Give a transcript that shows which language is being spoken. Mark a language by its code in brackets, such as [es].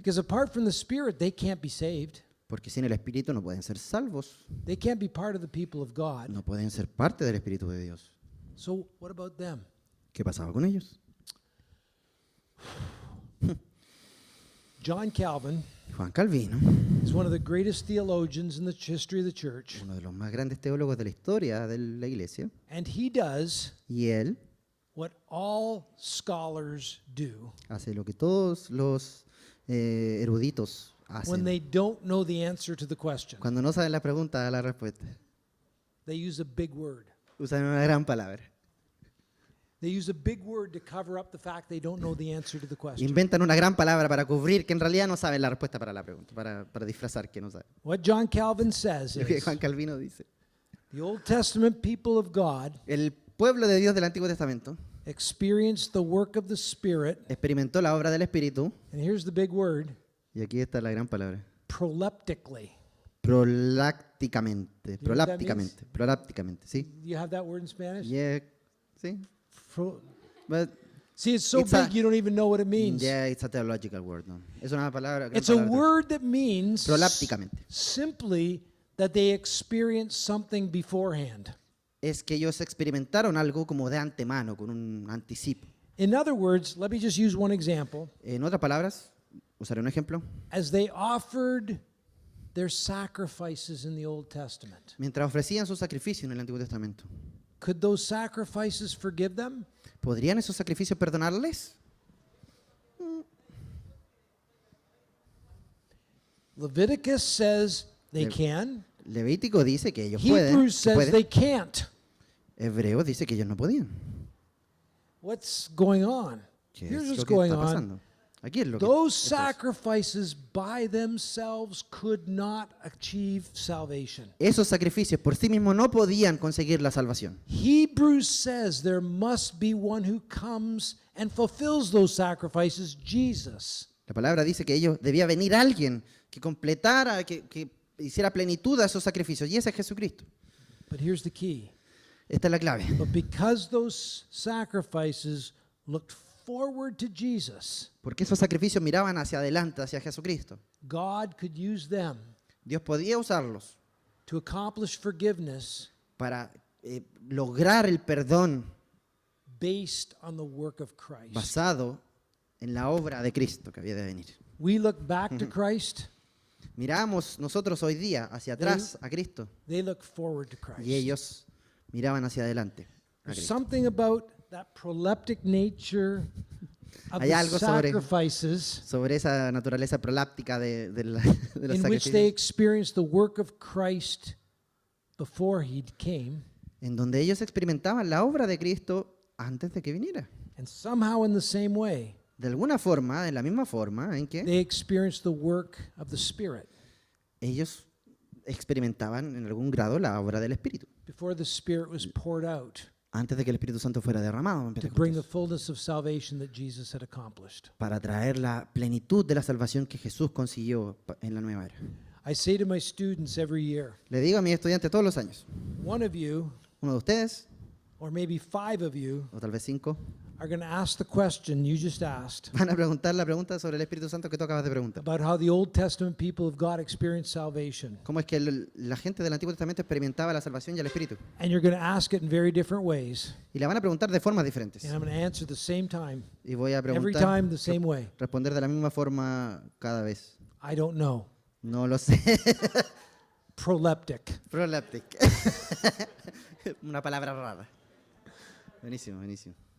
[en] Because apart from the Spirit, they can't be saved. [es] Porque sin el Espíritu no pueden ser salvos, [en] They can't be part of the people of God. [es] no pueden ser parte del Espíritu de Dios. [en] So what about them? [es] ¿Qué pasaba con ellos? [en] John Calvin [es] Juan Calvino, [en] is one of the greatest theologians in the history of the church, [es] uno de los más grandes teólogos de la historia de la iglesia, [en] and he does [es] y él [en] what all scholars do [es] hace lo que todos los eruditos [en] when [es] hacen. [en] they don't know the answer to the question. [es] Cuando no saben la pregunta, la respuesta. [en] They use a big word. [es] Usan una gran palabra. [en] They use a big word to cover up the fact they don't know the answer to the question. [es] Inventan una gran palabra para cubrir que en realidad no saben la respuesta para la pregunta, para disfrazar que no saben. [en] What John Calvin says [es] Lo que [en] is [es] Juan Calvino dice. [en] the Old Testament people of God [es] El pueblo de Dios del Antiguo Testamento [en] experienced the work of the Spirit, [es] experimentó la obra del Espíritu, [en] and here's the big word, [es] y aquí está la gran palabra, [en] proleptically. [es] prolácticamente, [en] You know what that [es] prolácticamente, ¿sí? [en] You have that word in Spanish? Yeah, sí. Pro- But See, it's so It's a- big you don't even know what it means. Yeah, it's a theological word, no. [es] Es una palabra, gran [en] It's a [es] palabra. [en] word that means [es] Prolápticamente. [en] simply that they experienced something beforehand. [es] Es que ellos experimentaron algo como de antemano, con un anticipo. [en] In other words, let me just use one example. [es] En otras palabras, usaré un ejemplo. [en] As they offered their sacrifices in the Old Testament, [es] Mientras ofrecían su sacrificio en el Antiguo Testamento, [en] could those sacrifices forgive them? [es] ¿podrían esos sacrificios perdonarles? [en] Leviticus says they Lev- can. [es] Levítico dice que ellos pueden. [en] Hebrews [es] que [en] says [es] pueden. [en] they can't. [es] Hebreos dice que ellos no podían. [en] What's going on? [es] ¿Qué [en] Here's [es] es [en] what's [es] lo que [en] going [es] está [en] on. [es] pasando? Aquí es lo que [en] Those [es] esto es. [en] sacrifices by themselves could not achieve salvation. [es] Esos sacrificios por sí mismos no podían conseguir la salvación. [en] Hebrews says there must be one who comes and fulfills those sacrifices, Jesus. [es] La palabra dice que ellos debía venir alguien que completara, que hiciera plenitud a esos sacrificios, y ese es Jesucristo. [en] But here's the key. [es] Esta es la clave. [en] But because those sacrifices looked forward to Jesus, [es] Porque esos sacrificios miraban hacia adelante, hacia Jesucristo. [en] God could use them [es] Dios podía usarlos [en] to accomplish forgiveness [es] para lograr el perdón [en] based on the work of Christ. [es] basado en la obra de Cristo que había de venir. [en] We look back to Christ, [es] Miramos nosotros hoy día hacia atrás a Cristo [en] they look forward to Christ. [es] y ellos miraban hacia adelante a [en] There's [es] Cristo. [en] something about that proleptic nature of [es] Hay [en] the [es] algo sobre- [en] sacrifices [es] Sobre esa naturaleza proláptica de los [en] in which they [es] sacrificios, [en] experienced the work of Christ before he came, [es] en donde ellos experimentaban la obra de Cristo antes de que viniera. [en] and somehow in the same way, [es] De alguna forma, en la misma forma en que [en] they experienced the work of the Spirit [es] ellos experimentaban en algún grado la obra del Espíritu, [en] before the Spirit was poured out [es] antes de que el Espíritu Santo fuera derramado en [en] to bring the [es] Pentecostés, [en] fullness of salvation that Jesus had accomplished. [es] para traer la plenitud de la salvación que Jesús consiguió en la nueva era. [en] I say to my students every year, [es] Le digo a mis estudiantes todos los años, [en] one of you, [es] uno de ustedes, [en] or maybe 5 of you, [es] o tal vez 5, [en] are going to ask the question you just asked [es] van a preguntar la pregunta sobre el Espíritu Santo que tú acabas de preguntar. [en] about how the Old Testament people of God experienced salvation. [es] ¿Cómo es que la gente del Antiguo Testamento experimentaba la salvación y el Espíritu? [en] And you're going to ask it in very different ways. [es] Y la van a preguntar de formas diferentes. [en] And I'm going to answer the same time, [es] Y voy a [en] every [es] preguntar, [en] time the same way. [es] responder de la misma forma cada vez. [en] I don't know. [es] No lo sé. [en] Proleptic. [es] Proleptic. Una palabra rara. Buenísimo, buenísimo.